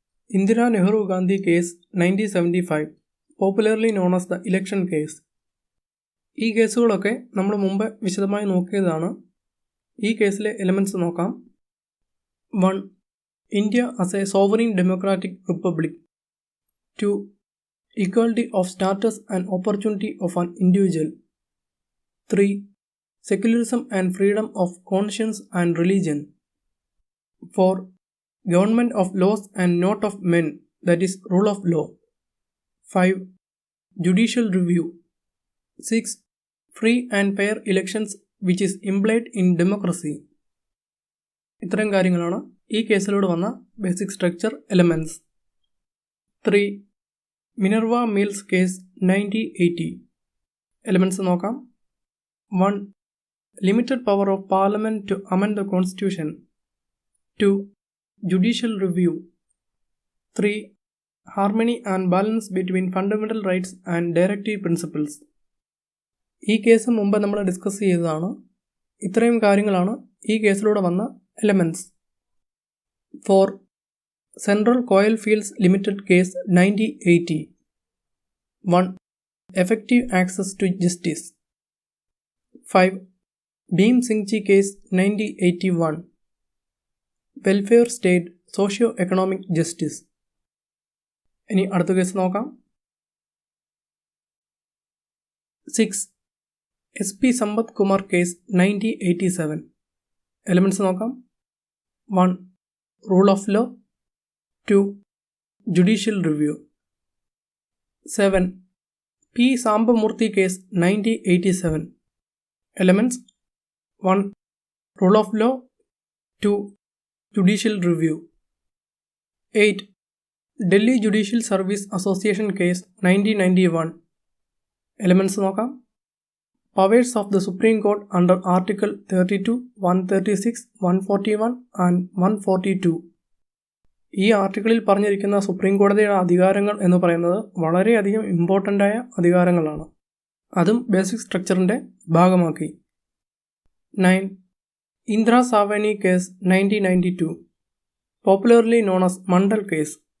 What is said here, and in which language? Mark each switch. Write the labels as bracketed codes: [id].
[en] Indira Nehru Gandhi case 1975, popularly known as the election case. [ml] ഈ കേസുകളൊക്കെ നമ്മൾ മുമ്പ് വിശദമായി നോക്കിയതാണ്. ഈ കേസിലെ എലമെൻറ്റ്സ് നോക്കാം. 1. [en] India as a sovereign democratic republic. 2. equality of status and opportunity of an individual. 3. secularism and freedom of conscience and religion. 4. government of laws and not of men, that is rule of law. 5. judicial review. 6. free and fair elections which is implied in democracy. [ml] ഇത്തരം കാര്യങ്ങളാണ് ഈ കേസിലൂടെ വന്ന basic structure elements. 3. Minerva mills case 1980. Elements നോക്കാം. 1. [en] limited power of parliament to amend the constitution. 2. judicial review. 3. harmony and balance between fundamental rights and directive principles. [ml] ഈ case മുമ്പ് നമ്മൾ discuss ചെയ്തതാണ്. ഇത്രയും കാര്യങ്ങളാണ് ഈ കേസിലൂടെ വന്ന elements. 4. Central Koel fields limited case 1980. 1. [en] effective access to justice. 5. [ml] Bhim Singh ji case 1981, [en] Welfare state socio economic justice. [ml] ഇനി അടുത്ത കേസ് നോക്കാം. 6. SP സമ്പത്ത് കുമാർ കേസ് 1987. എലമെൻറ്റ്സ് നോക്കാം. [en] 1. Rule of law. 2. Judicial review. 7. P Sambamurthy case 1987. Elements. 1. rule of law. 2. judicial review. 8. Delhi Judicial Service Association case 1991. [ml] Elements നോക്കാം. [en] Powers of the Supreme Court under Article 32, 136, 141 and 142. [ml] ഈ ആർട്ടിക്കിളിൽ പറഞ്ഞിരിക്കുന്ന supreme കോടതിയുടെ അധികാരങ്ങൾ എന്ന് പറയുന്നത് വളരെയധികം ഇമ്പോർട്ടൻ്റായ അധികാരങ്ങളാണ്. അതും ബേസിക് സ്ട്രക്ചറിൻ്റെ ഭാഗമാക്കി. 9. [en] Indira Sawhney case 1992, popularly known as Mandal case.